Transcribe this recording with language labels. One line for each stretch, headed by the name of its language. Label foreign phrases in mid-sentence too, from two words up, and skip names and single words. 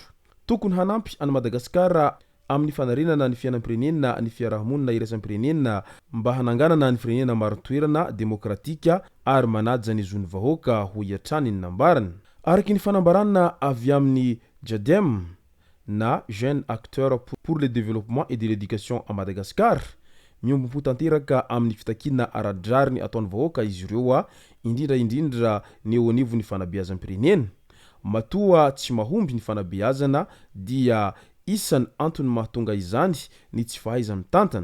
Malagasy: Tokony hanampy any Madagasikara amin'ny fanarenana ny fiainam-pirenena ny fiarahamonina iraisam-pirenena mba hananganana ny firenena maro toerana demokratika ary manaja ny zony vahoaka hoy hatrany ny nambarany. Araky ny fanambarana avy amin'ny Jadem na
French: jeune acteur pour le développement et de l'éducation à Madagascar.
Malagasy: Miombo tanteraka amin'ny fitakina aradrariny ataony vahoaka izy ireo indrindra ny eo anivony fanabeazam-pirenena. Matoa tsy mahomby ny fanabeazana dia isany antony mahatonga izany ny tsy fahaizany tantana.